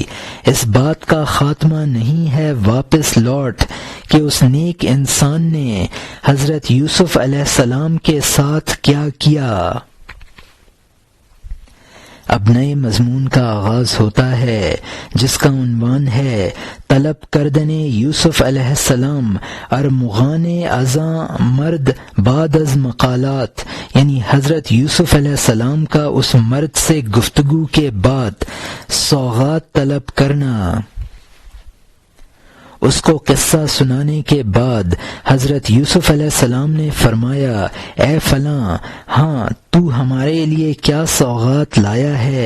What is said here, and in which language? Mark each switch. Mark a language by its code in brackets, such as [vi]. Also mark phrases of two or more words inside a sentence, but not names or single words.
[ur] اس بات کا خاتمہ نہیں ہے واپس لوٹ کہ اس نیک انسان نے حضرت یوسف [ar] علیہ السلام [ur] کے ساتھ کیا کیا۔ اب نئے مضمون کا آغاز ہوتا ہے جس کا عنوان ہے [fa] طلب کردن یوسف علیہ السلام ارمغان ازاں مرد بعد از مقالات، [ur] یعنی حضرت یوسف علیہ السلام کا اس مرد سے گفتگو کے بعد سوغات طلب کرنا۔ اس کو قصہ سنانے کے بعد حضرت یوسف [ar] علیہ السلام [ur] نے فرمایا، اے فلاں، ہاں تو ہمارے لیے کیا سوغات لایا ہے؟